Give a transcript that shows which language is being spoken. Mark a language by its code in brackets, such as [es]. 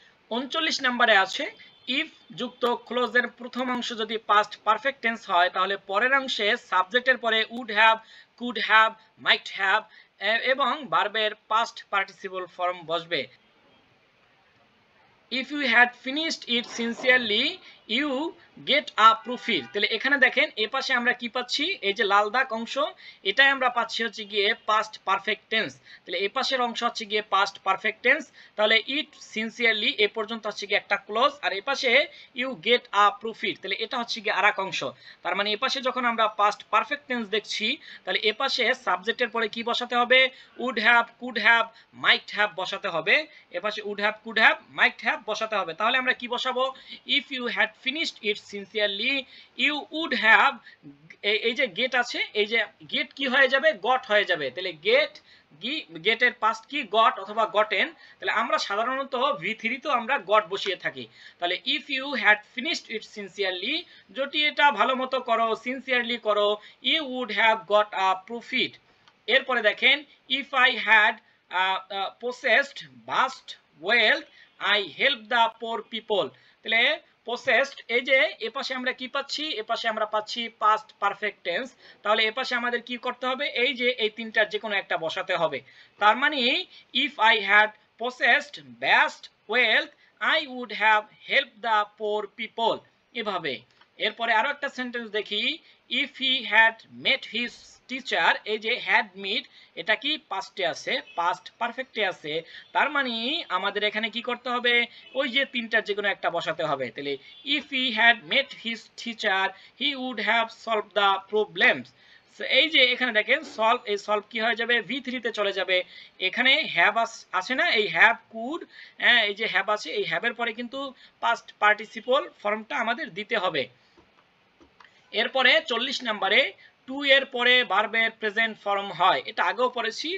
[bn] 39 নম্বরে আছে ইফ যুক্ত ক্লোজের প্রথম অংশ যদি পাস্ট পারফেক্ট টেন্স হয় তাহলে পরের অংশে সাবজেক্টের পরে would have, could have, might have এবং ভার্বের পাস্ট পার্টিসিপল ফর্ম বসবে। [en] if you had finished it sincerely you get a profit। [bn] তাহলে এখানে দেখেন এই পাশে আমরা কি পাচ্ছি, এই যে লাল দাগ অংশ এটাই আমরা পাচ্ছি হচ্ছে গিয়ে পাস্ট পারফেক্ট টেন্স। তাহলে এই পাশের অংশ হচ্ছে গিয়ে পাস্ট পারফেক্ট টেন্স। তাহলে ইট সিনসিয়ারলি এ পর্যন্ত হচ্ছে গিয়ে একটা ক্লোজ, আর এই পাশে [en] you get a profit [bn] তাহলে এটা হচ্ছে গিয়ে আরেক অংশ। তার মানে এই পাশে যখন আমরা পাস্ট পারফেক্ট টেন্স দেখছি তাহলে এই পাশে সাবজেক্টের পরে কি বসাতে হবে, would have, could have, might have বসাতে হবে। এই পাশে would have, could have, might have বসাতে হবে। তাহলে আমরা কি বসাবো, [en] if you had finished it sincerely you would have, [bn] এই যে গেট আছে এই যে গেট কি হয়ে যাবে, গট হয়ে যাবে। তাহলে গেট গেটের পাস্ট কি গট অথবা গটেন। তাহলে আমরা সাধারণত V3 তো আমরা গট বসিয়ে থাকি। তাহলে [en] if you had finished it sincerely [bn] যদি এটা ভালো মতো করো, সিনসিয়ারলি করো, [en] You would have got a profit. [bn] এরপরে দেখেন [en] If I had possessed vast wealth I help the poor people। [bn] তাহলে possessed এই যে এপাশে আমরা কি পাচ্ছি, এপাশে আমরা পাচ্ছি past perfect tense। তাহলে এপাশে আমাদের কি করতে হবে, এই যে এই তিনটার যে কোনো একটা বসাতে হবে। তার মানে [en] if I had possessed vast wealth I would have helped the poor people, [bn] এভাবে। এরপরে আরো একটা সেন্টেন্স দেখি, [en] if he had met his teacher, [bn] এই যে had meet এটা কি পাস্টে আছে, পাস্ট পারফেক্টে আছে। তার মানে আমাদের এখানে কি করতে হবে, ওই যে তিনটার যে কোনো একটা বসাতে হবে। তাহলে [en] if he had met his teacher he would have solved the problems। [bn] এই যে এখানে দেখেন সলভ, এই সলভ কি হয়ে যাবে, V3 তে চলে যাবে। এখানে হ্যাভ আছে না, এই হ্যাভ কুড, এই যে হ্যাভ আছে এই হ্যাভের পরে কিন্তু পাস্ট পার্টিসিপল ফর্মটা আমাদের দিতে হবে। এরপরে 40 নম্বরে টু এর পরে ভার্বের প্রেজেন্ট ফর্ম হয়, এটা আগেও পড়েছি।